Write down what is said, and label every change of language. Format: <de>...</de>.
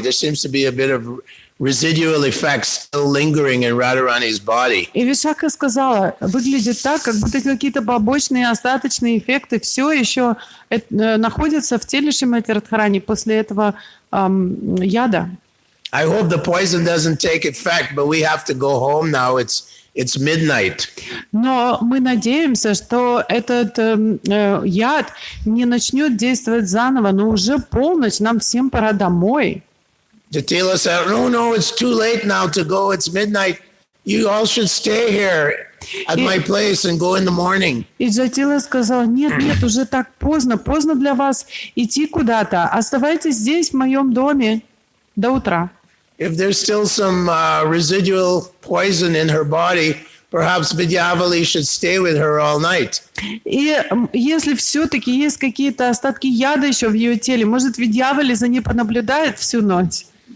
<en>There seems to be a bit of residual effects still lingering in Radharani's body."</en> <ru>И Вишака сказала: выглядит так, как будто какие-то побочные остаточные эффекты все еще находятся в теле Шримати Радхарани после этого яда.</ru> <en>I hope the poison doesn't take effect, but we have to go home now. It's midnight.</en> <ru>Но мы надеемся, что этот яд не начнет действовать заново, но уже полночь, нам всем пора домой.</ru> <en>Jatila said, "No, it's too late now to go. It's midnight. You all should stay here at my place and go in the morning."</en> <ru>И Джатила сказала: нет, уже так поздно для вас идти куда-то. Оставайтесь здесь, в моем доме, до утра.</ru> <en>If there's still some residual poison in her body, perhaps Vidyavali should stay with her all night.</en> <ru>И если все-таки есть какие-то остатки яда еще в ее теле, может, Видьявали за ней понаблюдает всю ночь.</ru>